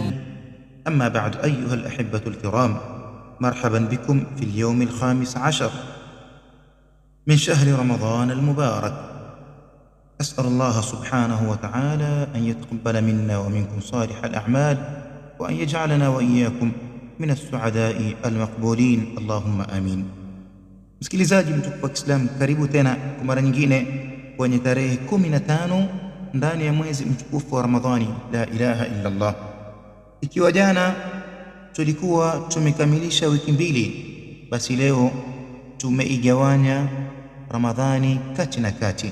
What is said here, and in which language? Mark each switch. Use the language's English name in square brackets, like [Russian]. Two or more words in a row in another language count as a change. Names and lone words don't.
[Arabic] أما بعد، أيها الأحبة الكرام، مرحبا بكم في اليوم 15 من شهر رمضان المبارك. أسأل الله سبحانه وتعالى أن يتقبل منا ومنكم صالح الأعمال، وأن يجعلنا وإياكم من السعداء المقبولين، اللهم آمين. [Swahili] Msikilizaji mtukufu wa Kiislamu, karibu tena kwa mara nyingine kwenye tarehe 15 ndani ya mwezi mtukufu wa Ramadhani. [Arabic] لا إله إلا الله. [Swahili] Ikiwa jana tulikuwa tumekamilisha wiki mbili, basi leo tumeigawanya Ramadhani kati na kati.